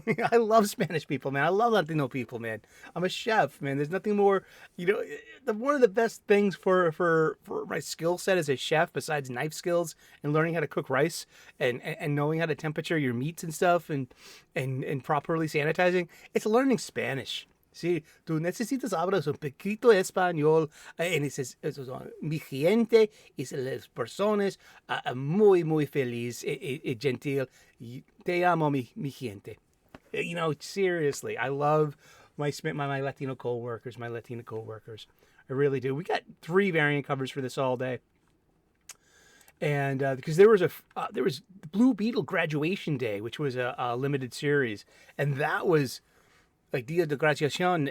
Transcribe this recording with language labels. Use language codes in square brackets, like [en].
[en] I love Spanish people, man. I love Latino people, man. I'm a chef, man. There's nothing more, one of the best things for my skill set as a chef, besides knife skills and learning how to cook rice and knowing how to temperature your meats and stuff and properly sanitizing, it's learning Spanish. [es] Sí, tú necesitas hablar un poquito español. Y dices, mi gente y las personas muy, muy feliz y gentil. Te amo, mi gente. [en] Seriously, I love my Latino co-workers, my Latina co-workers. I really do. We got 3 variant covers for this all day. And because there was Blue Beetle Graduation Day, which was a limited series, and that was like Dia de Graduación.